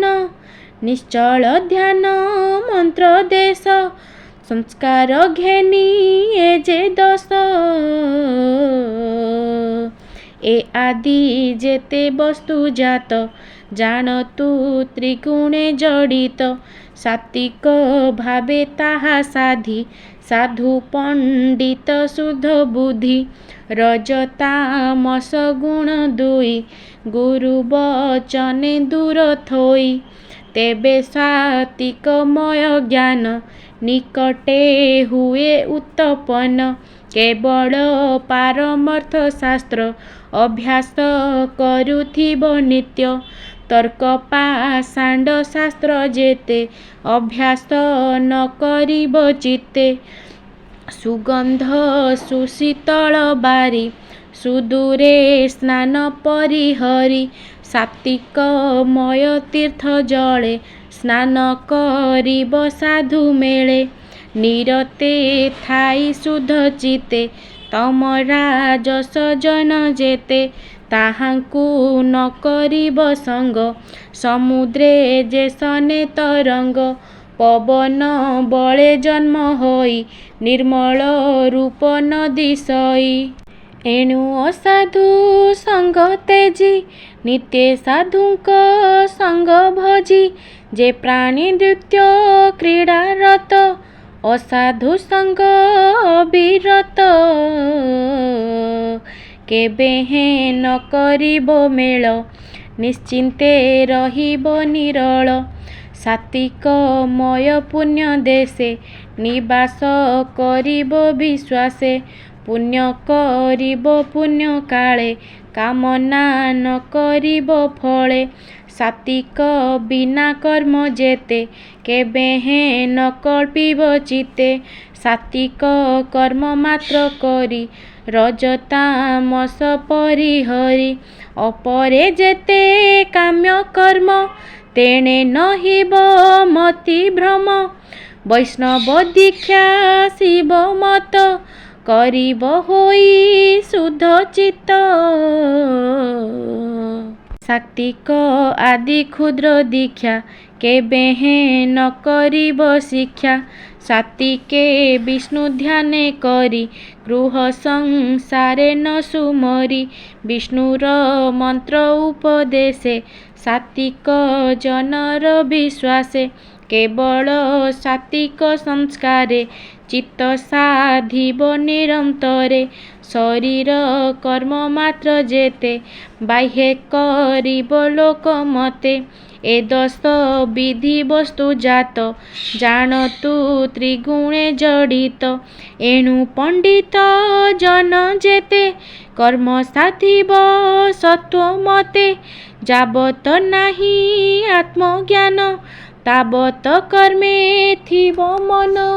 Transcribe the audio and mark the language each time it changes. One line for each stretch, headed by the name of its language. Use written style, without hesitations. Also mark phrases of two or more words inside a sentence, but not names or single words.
Odia: ନିଶ୍ଚଳ ଧ୍ୟାନ ମନ୍ତ୍ର ଦେଶ ସଂସ୍କାର ଘେନି ଏ ଯେ ଦଶ। ଏ ଆଦି ଯେତେ ବସ୍ତୁ ଜାତ ଜାଣତୁ ତ୍ରିଗୁଣେ ଜଡ଼ିତ। ସାତ୍ୱିକ ଭାବେ ତାହା ସାଧି ସାଧୁ ପଣ୍ଡିତ ଶୁଦ୍ଧ ବୁଦ୍ଧି। ରଜତାମସ ଗୁଣ ଦୁଇ ଗୁରୁ ବଚନେ ଦୂର ଥୋଇ। ତେବେ ସାତ୍ୱିକମୟ ଜ୍ଞାନ ନିକଟେ ହୁଏ ଉତ୍ପନ୍ନ। କେବଳ ପାରମାର୍ଥ ଶାସ୍ତ୍ର ଅଭ୍ୟାସ କରୁଥିବ ନିତ୍ୟ। ତର୍କ ପାଷଣ୍ଡ ଶାସ୍ତ୍ର ଯେତେ ଅଭ୍ୟାସ ନ କରିବ ଚିତ୍ତେ। ସୁଗନ୍ଧ ସୁଶୀତଳ ବାରି ସୁଦୂରେ ସ୍ନାନ ପରିହରି। ସାତ୍ୱିକମୟ ତୀର୍ଥ ଜଳେ ସ୍ନାନ କରିବ ସାଧୁ ମେଳେ। ନିରତେ ଥାଇ ଶୁଦ୍ଧ ଚିତ୍ତେ ତମ ରାଜସ ଜନ ଯେତେ। ତାହାଙ୍କୁ ନ କରିବ ସଙ୍ଗ ସମୁଦ୍ରେ ଯେସନେ ତରଙ୍ଗ। ପବନ ବଳେ ଜନ୍ମ ହୋଇ ନିର୍ମଳ ରୂପ ନଦୀ ସଇ। ଏଣୁ ଅସାଧୁ ସଙ୍ଗ ତେଜି ନିତ୍ୟ ସାଧୁଙ୍କ ସଙ୍ଗ ଭଜି। ଯେ ପ୍ରାଣୀ ନୃତ୍ୟ କ୍ରୀଡ଼ା ରତ ଅସାଧୁ ସଙ୍ଗ ଅବିରତ। କେବେ ହେ ନ କରିବ ମେଳ ନିଶ୍ଚିନ୍ତେ ରହିବ ନିରଳ। ସାତ୍ୱିକମୟ ପୁଣ୍ୟ ଦେଶେ ନିବାସ କରିବ ବିଶ୍ୱାସେ। ପୁଣ୍ୟ କରିବ ପୁଣ୍ୟ କାଳେ କାମନା ନ କରିବ ଫଳେ। ସାତ୍ୱିକ ବିନା କର୍ମ ଯେତେ କେବେ ହେ ନ କଳ୍ପିବ ଚିତ୍ତେ। ସାତ୍ୱିକ କର୍ମ ମାତ୍ର କରି ରଜତାମସ ପରିହରି। ଅପରେ ଯେତେ କାମ୍ୟ କର୍ମ ତେଣେ ନହିବ ମତି ଭ୍ରମ। ବୈଷ୍ଣବ ଦୀକ୍ଷା ଶିବ ମତ କରିବ ହୋଇ ଶୁଦ୍ଧ ଚିତ୍ତ। ସାତ୍ୱିକ ଆଦି କ୍ଷୁଦ୍ର ଦୀକ୍ଷା କେବେ ହେ ନ କରିବ ଶିକ୍ଷା। ସାତ୍ୱିକେ ବିଷ୍ଣୁ ଧ୍ୟାନେ କରି ଗୃହ ସଂସାରେ ନ ସୁମରି। ବିଷ୍ଣୁର ମନ୍ତ୍ର ଉପଦେଶେ ସାତ୍ୱିକ ଜନର ବିଶ୍ୱାସେ। କେବଳ ସାତ୍ୱିକ ସଂସ୍କାରେ ଚିତ୍ତ ସାଧିବ ନିରନ୍ତରେ ଶରୀର କର୍ମ ମାତ୍ର ଯେତେ ବାହ୍ୟେ କରିବ ଲୋକ ମତେ ଏ ଦଶ ବିଧି ବସ୍ତୁ ଜାତ ଜାଣତୁ ତ୍ରିଗୁଣେ ଜଡ଼ିତ ଏଣୁ ପଣ୍ଡିତ ଜନ ଯେତେ କର୍ମ ସାଧିବ ସତ୍ୱ ମତେ ଯାବତ ନାହିଁ ଆତ୍ମଜ୍ଞାନ ତାବତ କର୍ମେ ଥିବ ମନ